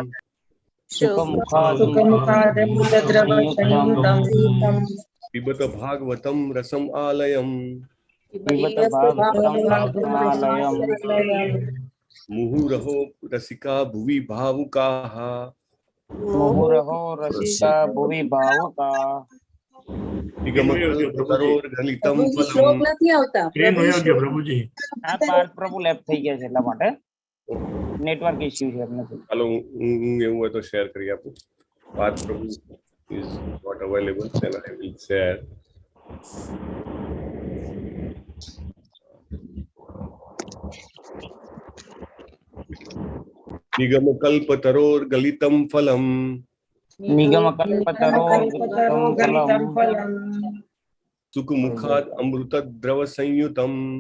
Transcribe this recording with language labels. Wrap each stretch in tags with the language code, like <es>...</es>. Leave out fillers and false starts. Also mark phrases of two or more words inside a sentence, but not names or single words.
<sa>पिबत भागवतम रसम आलयम मुहुरहो रसिका भुवि भावुकाः निगमकल्पतरोर्गलितं फलम</sa> <gu>પ્રભુજી આ પાર્ટ પ્રભુ લેફ્ટ થઈ ગયા છે એટલા માટે</gu> <en>network issue</en> <gu>છે એટલે. ચાલો હું એવું હોય તો શેર કરી આપું. પાર્ટ પ્રભુ</gu> <en>is not available, then I will share.</en> <sa>निगम कल्पतरोर गलितम फलम सुख मुखाद अमृत द्रव संयुतम</sa>